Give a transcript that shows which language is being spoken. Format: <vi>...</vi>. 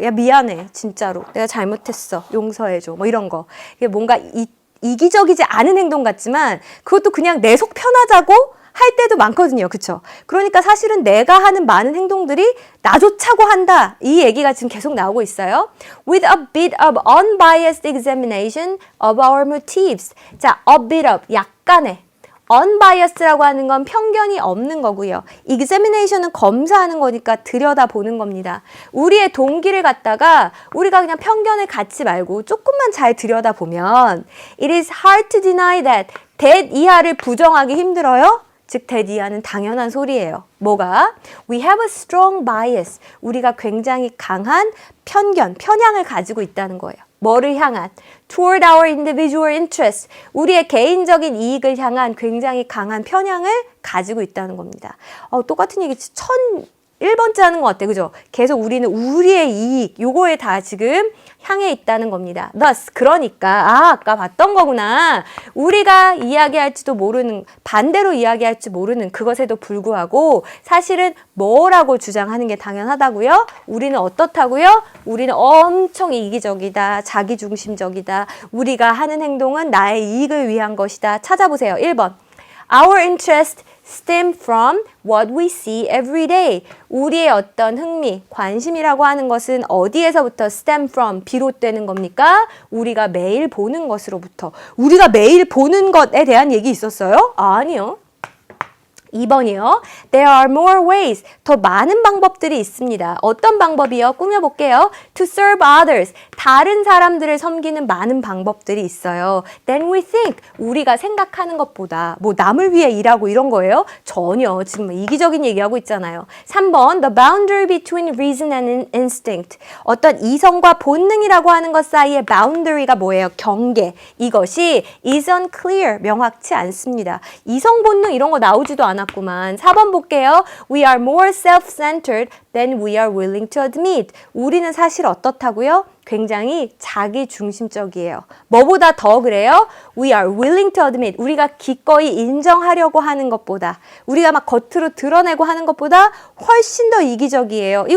<ko>야, 미안해. 진짜로. 내가 잘못했어. 용서해줘. 뭐 이런 거. 이게 뭔가 이기적이지 않은 행동 같지만 그것도 그냥 내 속 편하자고 할 때도 많거든요. 그쵸? 그러니까 사실은 내가 하는 많은 행동들이 나 좋자고 한다. 이 얘기가 지금 계속 나오고 있어요.</ko> <en>With a bit of unbiased examination of our motives.</en> <ko>자, a bit of, 약간의. unbiased라고 하는 건 편견이 없는 거고요. examination은 검사하는 거니까 들여다보는 겁니다. 우리의 동기를 갖다가 우리가 그냥 편견을 갖지 말고 조금만 잘 들여다보면</ko> <en>it is hard to deny that</en> <ko>이하를 부정하기 힘들어요. 즉 that 이하는 당연한 소리예요. 뭐가?</ko> <en>We have a strong bias.</en> <ko>우리가 굉장히 강한 편향을 가지고 있다는 거예요. 뭐를 향한?</ko> <en>Toward our individual interests.</en> <ko>우리의 개인적인 이익을 향한 굉장히 강한 편향을 가지고 있다는 겁니다. 똑같은 얘기 1001번째 하는 것 같아. 그죠? 계속 우리는 우리의 이익, 요거에 다 지금 향해 있다는 겁니다. Thus, 그러니까 아까 봤던 거구나. 우리가 이야기할지도 모르는, 반대로 이야기할지 모르는 그것에도 불구하고 사실은 뭐라고 주장하는 게 당연하다고요? 우리는 어떻다고요? 우리는 엄청 이기적이다. 자기중심적이다. 우리가 하는 행동은 나의 이익을 위한 것이다. 찾아보세요. 1번.</ko> <en>Our interest stem from what we see every day.</en> <ko>우리의 어떤 흥미, 관심이라고 하는 것은 어디에서부터 stem from, 비롯되는 겁니까? 우리가 매일 보는 것으로부터. 우리가 매일 보는 것에 대한 얘기 있었어요? 아니요. 2번이요.</ko> <en>There are more ways.</en> <ko>더 많은 방법들이 있습니다. 어떤 방법이요? 꾸며볼게요.</ko> <en>To serve others.</en> <ko>다른 사람들을 섬기는 많은 방법들이 있어요.</ko> <en>Then we think.</en> <ko>우리가 생각하는 것보다 뭐 남을 위해 일하고 이런 거예요? 전혀. 지금 이기적인 얘기하고 있잖아요. 3번.</ko> <en>The boundary between reason and instinct.</en> <ko>어떤 이성과 본능이라고 하는 것 사이의 boundary가 뭐예요? 경계. 이것이</ko> <en>is unclear.</en> <ko>명확치 않습니다. 이성 본능 이런 거 나오지도 않았고 4번 볼게요.</ko> <en>We are more self-centered than we are willing to admit.</en> <ko>우리는 사실 어떻다고요? 굉장히 자기중심적이에요. 뭐보다 더 그래요?</ko> <en>We are willing to admit.</en> <ko>우리가 기꺼이 인정하려고 하는 것보다, 우리가 막 겉으로 드러내고 하는 것보다 훨씬 더 이기적이에요.</ko>